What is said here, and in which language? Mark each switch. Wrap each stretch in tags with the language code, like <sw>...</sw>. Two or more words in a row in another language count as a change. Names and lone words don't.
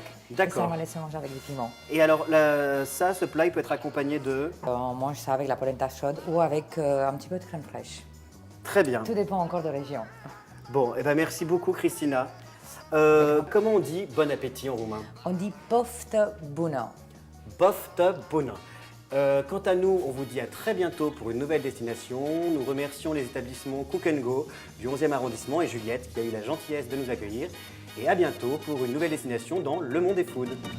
<fr>D'accord. On va laisser manger avec du piment. Et alors, ce plat, il peut être accompagné de... On mange ça avec la polenta chaude ou avec un petit peu de crème fraîche. Très bien. Tout dépend encore de région. Bon, et ben merci beaucoup, Christina. Comment on dit bon appétit en roumain? On dit</fr> <ro>poftă bună. Poftă bună.</ro> <fr>Quant à nous, on vous dit à très bientôt pour une nouvelle destination. Nous remercions les établissements Cook & Go du 11e arrondissement et Juliette qui a eu la gentillesse de nous accueillir. Et à bientôt pour une nouvelle destination dans Le Monde des Foods.</fr>